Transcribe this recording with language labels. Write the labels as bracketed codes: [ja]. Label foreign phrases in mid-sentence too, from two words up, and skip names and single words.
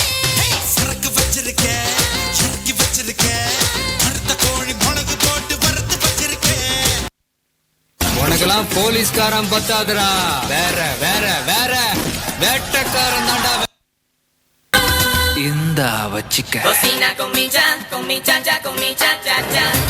[ta] சரக்கு வச்சிருக்கேன் கருத்த கோழி மிளகு போட்டு வறுத்து வச்சிருக்கேன். உனக்கெல்லாம் போலீஸ்காரன் பத்தாதுடா, வேற வேற வேற வேட்டக்காரன் தாண்டா. இந்த வச்சிக்க [es] Cocina con mi cha-cha, con mi cha-cha-cha.